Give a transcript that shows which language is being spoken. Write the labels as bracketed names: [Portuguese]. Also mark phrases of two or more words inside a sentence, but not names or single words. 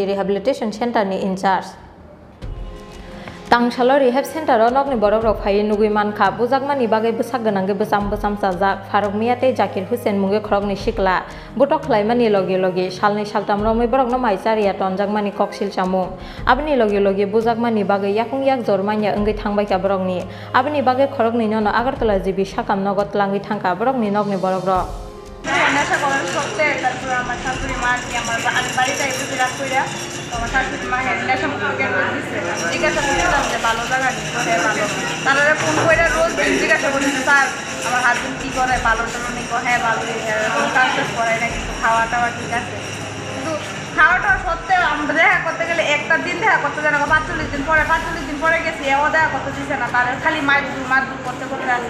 [Kok Borok] रिहेबिलिटेशन सेन्टारनि इनचार्ज तांसालो रिहेब सेन्टारो नगनि बरफराव फायै नुगै मानखा बुजाकमानि बागै बोसाक गोनांगै बोसाम साजाक फारुक मियाते जाकिर हुसेन मुंगै खरगनि सिख्ला बुटक खालायमानि लगे लगे सालनै सालथाम रमै बरकनो माइचारिया टनजाकमानि ककसिल चामु आबनि लगे लगे बुजाकमानि बागै याकुं याक जरमानिया ओंगै थांबायका बरकनि आबनि बागै खरगनि ननो आगरतला जिबि साकाम नगद लांगै थांखा बरकनि नगनि बरफराव [Bangla] নেশা করার সত্ত্বে তারপর আমার শাশুড়ি মা কি আমার বাড়িতে এসে বিরাট কইরা আমার শাশুড়ি মা নেশা মুক্ত কেন্দ্র দিচ্ছে জিজ্ঞাসা করছিলাম যে ভালো জায়গা নিত হ্যাঁ ভালো তারা ফোন করে রোজ জিজ্ঞাসা করছে স্যার আমার হাজবেন্ড কী করে ভালো টালো নিক হ্যাঁ ভালোই কাজ টাজ করায় না কিন্তু খাওয়া টাওয়া ঠিক আছে কিন্তু খাওয়া টাওয়া সত্ত্বেও আমরা দেখা করতে গেলে একটা দিন দেখা করতে যায় না 45 দিন পরে গেছি এও দেখা করতে দিচ্ছে না তারা খালি মারধর করতে করতে আসছে।